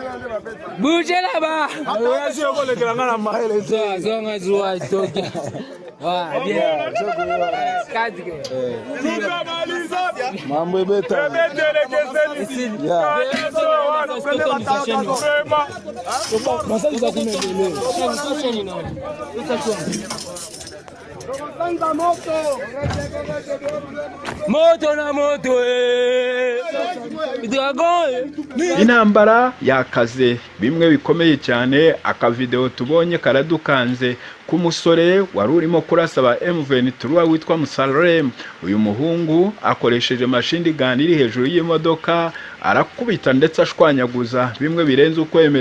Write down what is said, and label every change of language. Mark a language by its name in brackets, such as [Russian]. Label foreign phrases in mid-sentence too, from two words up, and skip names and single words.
[French] Bougez là-bas. [Lingala] Mambo beta. Moto na moto Dragon [Kinyarwanda] Intambara yakaze bimwe bikomeye cyane. Akavideo tubonye karadukanze k'umusore wari urimo kurasa ba M23 witwa Musalem. Uyu muhungu akoresheje [English] machine gun [Kinyarwanda] iri hejuru y'imodoka arakubita ndetse ashwanyaguza bimwe birenze ukwemera.